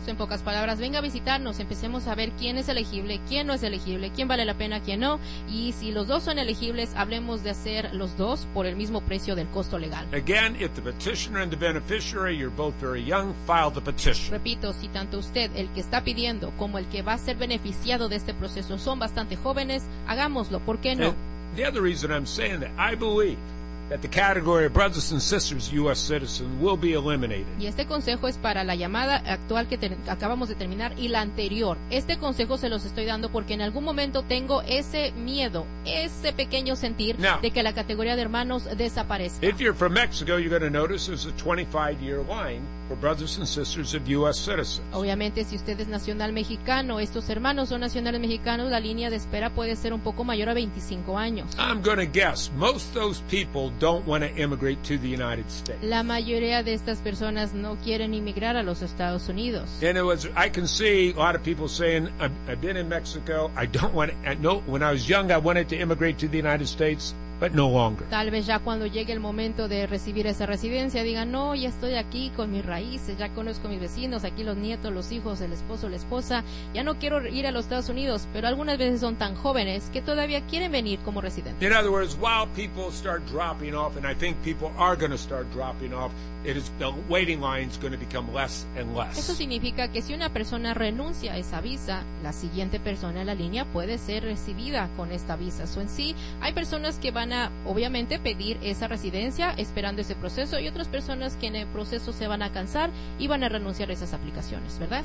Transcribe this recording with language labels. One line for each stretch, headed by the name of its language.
Spanish: En pocas palabras, venga a visitarnos. Empecemos a ver quién es elegible, quién no es elegible, quién vale la pena, quién no. Y si los dos son elegibles, hablemos de hacer los dos por el mismo precio del costo legal.
English: Again, if the petitioner and the beneficiary, you're both very young, file the petition.
Spanish: Repito, si tanto usted, el que está pidiendo, como el que va a ser beneficiado de este proceso, son bastante jóvenes, hagámoslo. ¿Por qué no?
English: The other reason I'm saying that, I believe that the category of brothers and sisters U.S. citizens will be eliminated.
Spanish: Y este consejo es para la llamada actual que acabamos de terminar y la anterior. Este consejo se los estoy dando porque en algún momento tengo ese miedo, ese pequeño sentir de que la categoría de hermanos desaparezca.
English: If you're from Mexico, you're going to notice there's a 25-year line for brothers and sisters of U.S. citizens.
Spanish: Obviamente, si usted es nacional mexicano, estos hermanos son nacionales mexicanos, la línea de espera puede ser un poco mayor a 25 años.
English: I'm going to guess most of those people don't want to immigrate to the United States.
Spanish: La mayoría de estas personas no quieren inmigrar a los Estados Unidos.
English: And I can see a lot of people saying, I've been in Mexico, I don't want to, no, when I was young, I wanted to immigrate to the United States. But no longer.
Spanish: Tal vez ya cuando llegue el momento de recibir esa residencia digan, no, ya estoy aquí con mis raíces, ya conozco a mis vecinos, aquí los nietos, los hijos, el esposo, la esposa, ya no quiero ir a los Estados Unidos, pero algunas veces son tan jóvenes que todavía quieren venir como residentes.
English: In other words, while people start dropping off, and I think people are going to start dropping off, it is the waiting line is going to become less and less.
Spanish: Eso significa que si una persona renuncia a esa visa, la siguiente persona en la línea puede ser recibida con esta visa. So en sí, hay personas que van a obviamente pedir esa residencia esperando ese proceso y otras personas que en el proceso se van a cansar y van a renunciar a esas aplicaciones, ¿verdad?